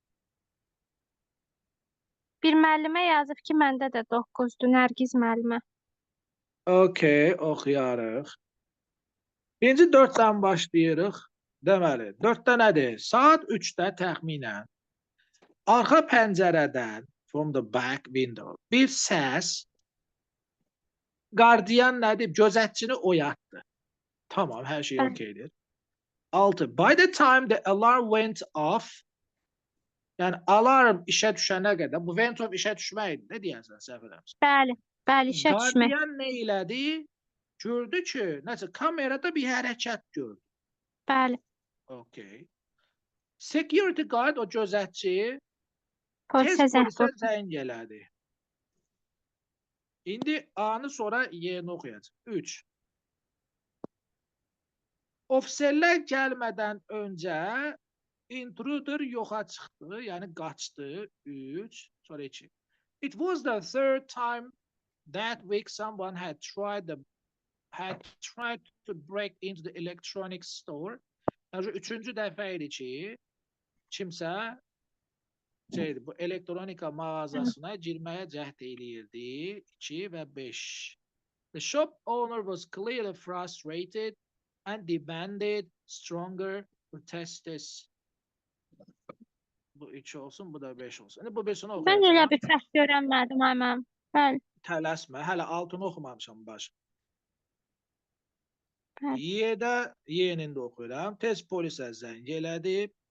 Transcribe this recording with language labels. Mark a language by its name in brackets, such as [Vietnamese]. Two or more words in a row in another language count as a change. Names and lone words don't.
[Azerbaijani] Bir müəllimə yazıb ki, məndə də 9'dur, Nərgiz müəllimə. Okay, oxuyarıq. Birinci 4'dən başlayırıq. Deməli, 4'də nədir? Saat 3'də təxminən arxa pəncərədən, [English] from the back window, [Azerbaijani] bir səs qardiyan nədir? Gözətçini oyatdı. Tamam, hər şey okeydir. 6. [English] By the time the alarm went off, [Azerbaijani] yəni alarm işə düşənə qədər, bu [English] went off [Azerbaijani] işə düşməkdir. Nə deyəsən, səhv eləmirsən? Bəli, işə düşmək. Qardiyan nə elədi? Gördü ki, nəsə kamerada bir hərəkət gördü. Bəli. [English] Okay. Security guard, [Azerbaijani] o gözətçi, tez Polisə zəng polisə vurdu. zəng elədi. İndi A-nı sonra Y-ni oxuyacaq. 3. Ofisərlər gəlmədən öncə intruder yoxa çıxdı, yəni qaçdı. 3. Sonra 2. [English] It was the third time that week someone had tried to break into the electronics store. [Azerbaijani] Yəni üçüncü dəfə idi ki, kimsə bu elektronika mağazasına girməyə cəhd eləyirdi. 2 və 5. [English] The shop owner was clearly frustrated and demanded stronger protesters. [Azerbaijani] Bu 2 olsun, bu da 5 olsun. İndi bu 5'ini Mən elə oxuyacağam. bir fərq görənmədim ay mənim. Bəli. Tələsmə, hələ altını oxumamışam baş. Bəli. Y-də Y-nin də oxuyuram. Tez polisə zəng elədi.